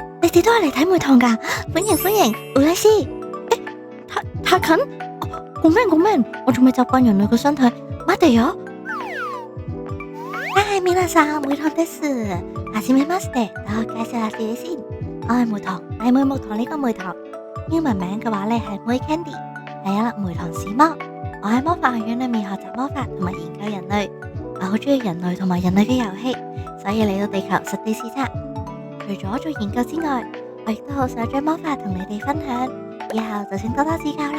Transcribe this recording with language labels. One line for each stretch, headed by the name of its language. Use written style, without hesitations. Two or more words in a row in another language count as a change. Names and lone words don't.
Cantonese: 哋都係嚟睇梅堂㗎，歡迎歡迎，烏拉斯。太近，
Japanese: ごめんごめん，
Cantonese: 我仲未習慣人類嘅身體，
Japanese: 待てよ。皆さん梅堂です。はじめまして，
Cantonese: 等我介紹下自己先。我係梅堂，係梅木堂呢個梅堂。英文名嘅話咧係梅 Candy， 係一粒梅堂史魔。我喺魔法學院裏面學習魔法同埋研究人類。我好中意人類同埋人類嘅遊戲，所以嚟到地球實地視察。除咗做研究之外，我亦都好想將魔法同你哋分享，以後就請多多指教啦。